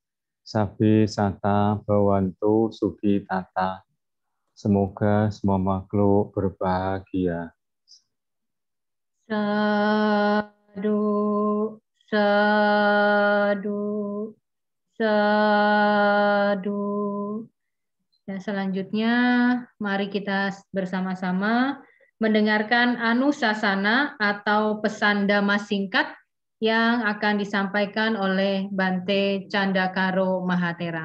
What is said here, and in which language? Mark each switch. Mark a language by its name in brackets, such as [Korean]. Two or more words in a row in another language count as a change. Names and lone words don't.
[Pali] Sabi sata bawantu suki tata. [Indonesian] Semoga semua makhluk berbahagia. [Pali] Sadu, sadu, sadu. [Indonesian] Dan selanjutnya, mari kita bersama-sama mendengarkan Anusasana atau pesan dhamma singkat yang akan disampaikan oleh Bante Candakaro Mahatera.